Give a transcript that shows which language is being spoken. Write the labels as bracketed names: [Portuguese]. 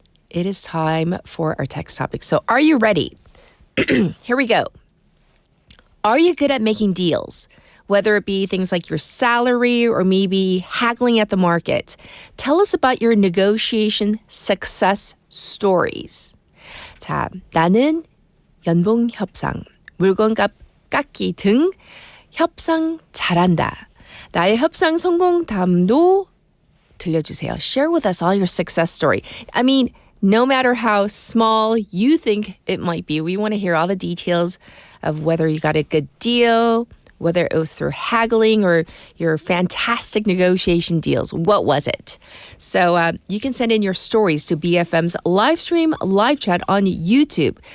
[English] it is time for our text topic. So are you ready? Here we go. Are you good at making deals? Whether it be things like your salary or maybe haggling at the market. Tell us about your negotiation success stories. [Korean] 자, 나는 연봉 협상, 물건값 깎기 등 협상 잘한다. 나의 협상 성공담도 들려주세요. [English] Share with us all your success story. I mean, no matter how small you think it might be, we want to hear all the details of whether you got a good deal, whether it was through haggling or your fantastic negotiation deals. What was it? So you can send in your stories to BFM's live stream, live chat on YouTube.